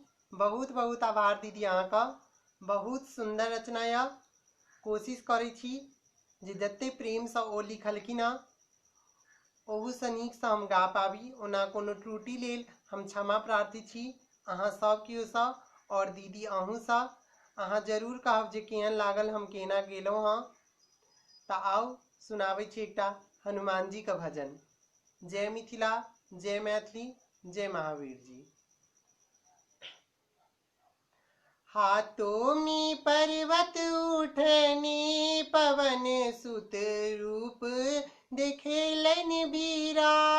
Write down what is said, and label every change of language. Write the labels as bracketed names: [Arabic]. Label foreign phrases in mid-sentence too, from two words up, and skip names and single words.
[Maithili] बहुत बहुत आभार दीदी अहाँका। बहुत सुंदर रचना या कोशिश करे छी जे जते प्रेम से ओ लिखलखिन हँ ओहू से नीक से हम गा पाबी। ओना कोनो त्रुटि लेल हम क्षमा प्रार्थी छी अहाँ सब कियो सा और दीदी अहूँ सा। अहाँ जरूर कहब जे केहन लागल हम केना गेलहुँ हाँ। त आओ सुनाबै छी एकटा हनुमान जी का भजन। जय मिथिला, जय मैथिली, जय महावीर जी। हाथों में पर्वत उठनी पवन सुत रूप देखेलन विराट।